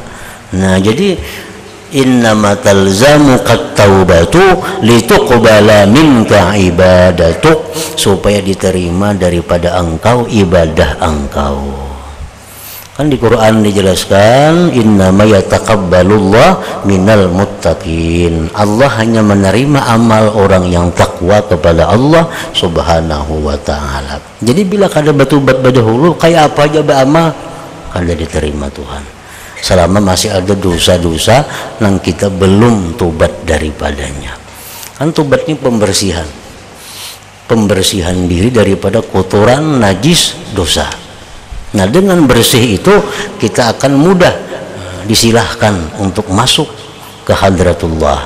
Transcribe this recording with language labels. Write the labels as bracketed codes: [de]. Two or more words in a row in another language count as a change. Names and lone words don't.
[id] Nah, jadi [ar] إنما تلزمك التوبة لتقبل منك عبادتك, [id] supaya diterima daripada engkau ibadah engkau. Kan di Quran dijelaskan [ar] إنما يتقبل الله من المتقين. [id] Allah hanya menerima amal orang yang takwa kepada [ar] الله سبحانه وتعالى. [bjn] Jadi bila kada batubat badahulu kayak apa aja beramal kada diterima Tuhan. [id] Selama masih ada dosa-dosa yang kita belum tobat daripadanya. Kan tobat ini pembersihan. Pembersihan diri daripada kotoran najis dosa. Nah, dengan bersih itu kita akan mudah disilahkan untuk masuk ke hadratullah.